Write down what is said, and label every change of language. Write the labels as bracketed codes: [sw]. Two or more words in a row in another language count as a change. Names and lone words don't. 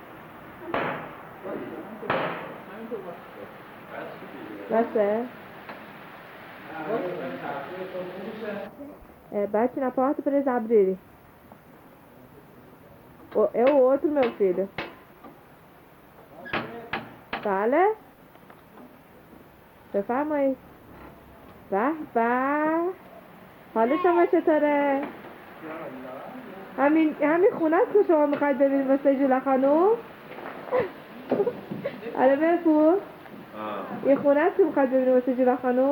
[pt] بسه bate na porta para eles abrirem. É o outro, meu filho. Vale? [fa] بفرمایید به حالا شما چطوره؟ همین خونه است که شما میخواید ببینید واسه جولا خانوم؟ آره بفور؟ این خونه است که میخواید ببینید واسه جولا خانوم؟